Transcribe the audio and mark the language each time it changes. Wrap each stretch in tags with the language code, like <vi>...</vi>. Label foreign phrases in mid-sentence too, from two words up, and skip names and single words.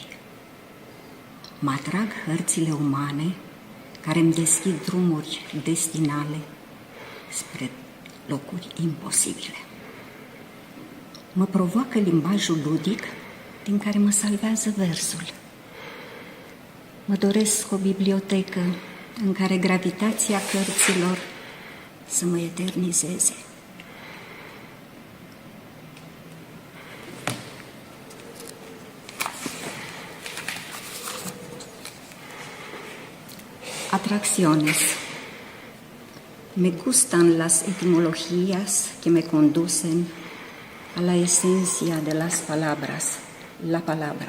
<ro>Mă atrag hărțile umane care îmi deschid drumuri destinale spre locuri imposibile. Mă provoacă limbajul ludic din care mă salvează versul. Mă doresc o bibliotecă în care gravitația cărților să mă eternizeze.</ro> <es>Atracciones. Me gustan las etimologías que me conducen a la esencia de las palabras, la palabra.</es>